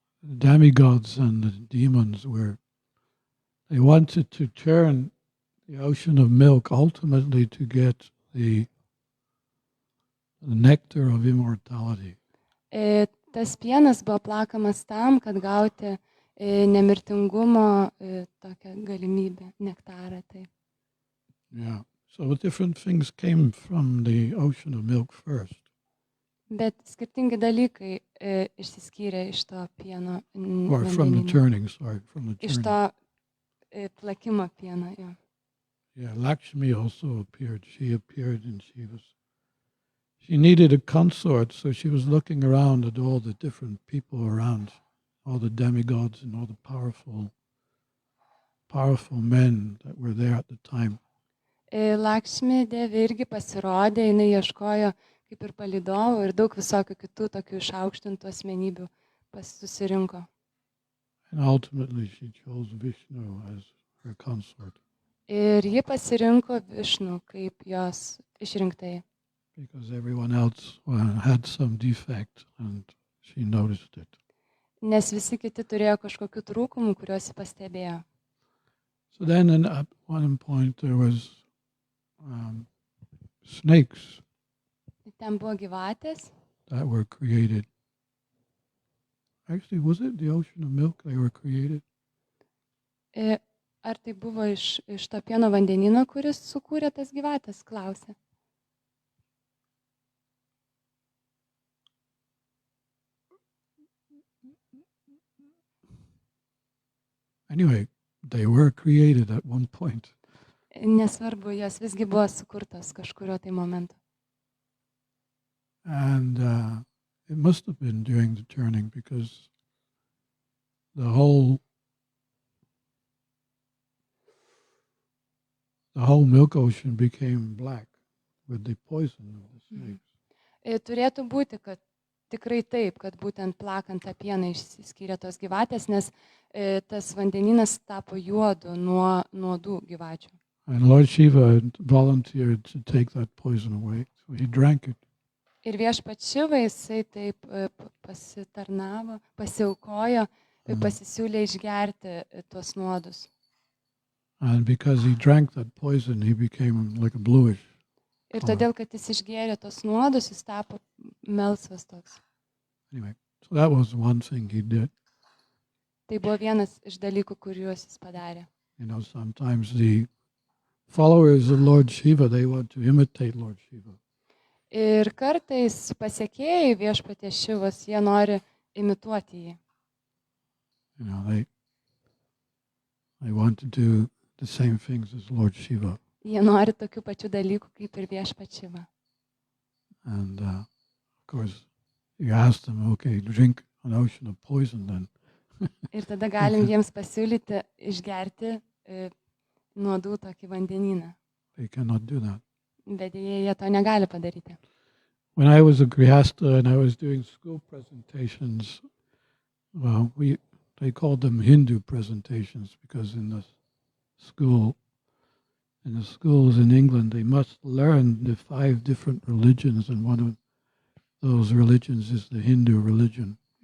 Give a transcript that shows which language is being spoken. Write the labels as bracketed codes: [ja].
[en] demigods and the demons they wanted to turn the ocean of milk ultimately to get the nectar of immortality. [lt] Tas pienas buvo plakamas tam, kad gauti nemirtingumo tokią galimybę, nektarą. Tai. [en] Yeah. So different things came from the ocean of milk first. [lt] Bet skirtingi dalykai išsiskyrė iš to pieno [en] Or from the [lt] vandenyno. [en] turning, sorry, from the [lt] Iš [en] turning. [lt] to plakimo pieno, jo. [en] Yeah, Lakshmi also appeared. She appeared and she needed a consort, so she was looking around at all the different people around, all the demigods and all the powerful men that were there at the time. [lt] Lakshmi Devi irgi pasirodė, jinai ieškojo kaip ir palydovų ir daug visokių kitų tokių išaukštintų asmenybių susirinko. [en] And ultimately she chose Vishnu as her consort. [lt] Ir ji pasirinko Višnu kaip jos išrinktai. [en] Because everyone else had some defect and she noticed it. [lt] Nes visi kiti turėjo kažkokių trūkumų, kuriuos ji pastebėjo. [en] So then at one point there was snakes [lt] Ten buvo gyvatės. [en] that were created. Actually, was it the ocean of milk they were created? [lt] Ar tai buvo iš to pieno vandenino, kuris sukūrė tas gyvatės, klausė. [en] Anyway, they were created at one point. [lt] Nesvarbu, jos visgi buvo sukurtos kažkurio tai momentu. [en] And it must have been during the turning because the whole milk ocean became black with the poison of the snakes. [lt] Turėtų būti, kad tikrai taip, kad būtent plakant tą pieną išsiskyrė tos gyvatės, nes tas vandeninas tapo juodu nuo nuodų gyvačių. [en] And Lord Shiva volunteered to take that poison away, so he drank it. [lt] Ir viešpats Šiva, jisai taip pasitarnavo, pasiaukojo, pasisiūlė išgerti tuos nuodus. [en] And because he drank that poison, he became like a bluish. [lt] Ir todėl, kad jis išgėrė tos nuodus, jis tapo melsvas toks. [en] Anyway, so that was one thing he did. [lt] Tai buvo vienas iš dalykų, kuriuos jis padarė. [en] You know, sometimes the followers of Lord Shiva, they want to imitate Lord Shiva. [lt] Ir kartais pasiekėjai viešpaties Šivos, jie nori imituoti jį. [en] You know, they want to do the same things as Lord Shiva. [lt] Jie nori tokių pačių dalykų kaip ir viešpats Šiva. [en] And of course, you ask them, okay, drink an ocean of poison then. [lt] Ir tada galim jiems pasiūlyti išgerti nuodų tokį vandenyną. [en] They cannot do that. [lt] Bet jie to negali padaryti. [en] When I was a grihasta and I was doing school presentations, well, they called them Hindu presentations because in the schools in England, they must learn the 5 different religions, and one of those religions is the Hindu religion.